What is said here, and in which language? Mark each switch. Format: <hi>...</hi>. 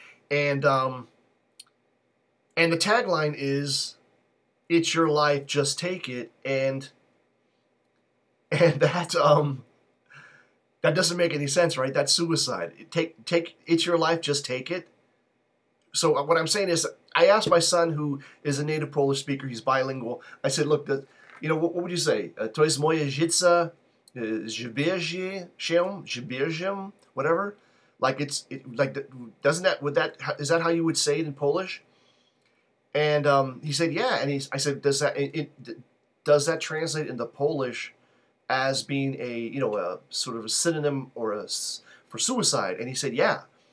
<en>And the tagline is, "It's your life, just take it," and that doesn't make any sense, right? That's suicide. It's your life, just take it. So what I'm saying is, I asked my son, who is a native Polish speaker, he's bilingual. I said, look, you know, what would you say?</en> <pl>To jest moje życie, zbierzem, whatever.</pl> <en>Like is that how you would say it in Polish? And he said, yeah. And I said, does that translate into Polish as being a sort of a synonym or for suicide? And he said, yeah.</en>